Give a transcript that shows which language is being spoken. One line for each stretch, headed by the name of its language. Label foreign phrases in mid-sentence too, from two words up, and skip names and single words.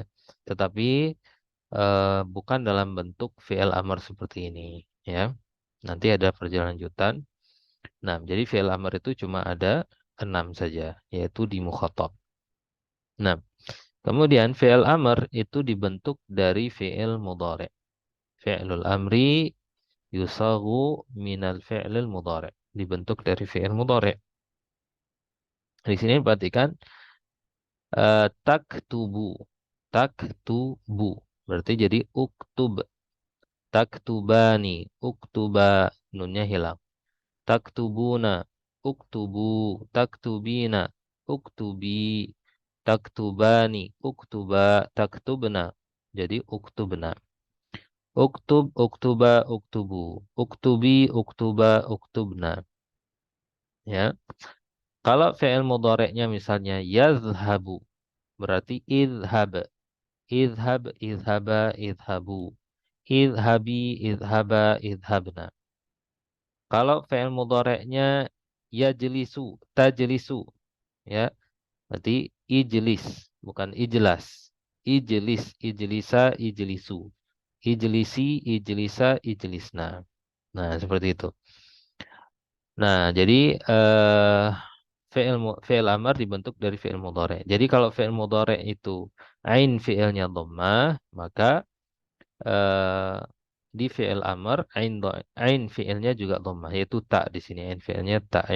Indonesian: Tetapi bukan dalam bentuk
Arabic: فعل أمر
Indonesian: seperti ini, ya. Nanti ada perlanjutan. Nah, jadi
Arabic: فعل أمر
Indonesian: itu cuma ada 6 saja, yaitu di mukhatab. Nah, kemudian
Arabic: فعل أمر
Indonesian: itu dibentuk dari
Arabic: فعل مضارع'. فعل الأمر يصاغ من الفعل المضارع'.
Indonesian: Dibentuk dari
Arabic: فعل مضارع'.
Indonesian: Di sini perhatikan taktubu. Taktubu. Berarti jadi uktub.
Arabic: تكتبان اكتبا,
Indonesian: nunnya hilang.
Arabic: تكتبون اكتبوا تكتبين اكتبي تكتبان اكتبا تكتبن. Jadi اكتبن اكتب اكتبا اكتبوا. اكتبي اكتبا اكتبن.
Indonesian: Ya. Kalau fi'il mudhari'nya misalnya yazhabu, berarti idhab.
Arabic: اذهب اذهبا اذهبوا اذهبي اذهبا اذهبن.
Indonesian: Kalau fi'il mudhari'nya
Arabic: يجلس تجلس,
Indonesian: ya, berarti ijlis, bukan ijlas.
Arabic: اجلس اجلسا اجلسوا اجلسي اجلسا اجلسن.
Indonesian: Nah, seperti itu. Nah, jadi
Arabic: فعل أمر
Indonesian: dibentuk dari
Arabic: فعل مضارع'.
Indonesian: Jadi kalau
Arabic: فعل مضارع'
Indonesian: itu ain fi'ilnya dhammah, maka eh, di
Arabic: فعل أمر
Indonesian: ain fi'ilnya juga dhammah yaitu ta di sini ain fi'ilnya ta ya.